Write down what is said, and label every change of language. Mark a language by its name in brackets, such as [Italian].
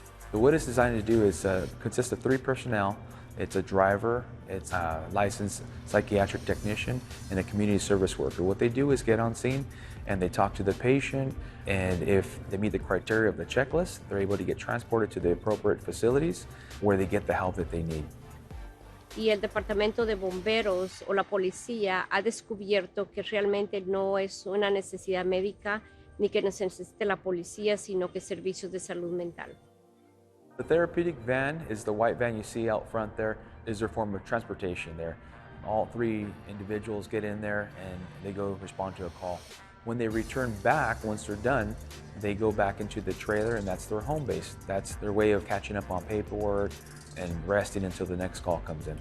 [English] So what it's designed to do is consist of 3 personnel. It's a driver, it's a licensed psychiatric technician, and a community service worker. What they do is get on scene and they talk to the patient, and if they meet the criteria of the checklist, they're able to get transported to the appropriate facilities where they get the help that they need. [Spanish] Y el Departamento de Bomberos o la policía ha descubierto que realmente no es una necesidad médica ni que necesite la policía, sino que servicios de salud mental. [English] The therapeutic van is the white van you see out front there, is their form of transportation there. All 3 individuals get in there and they go respond to a call. When they return back, once they're done, they go back into the trailer and that's their home base. That's their way of catching up on paperwork and resting until the next call comes in.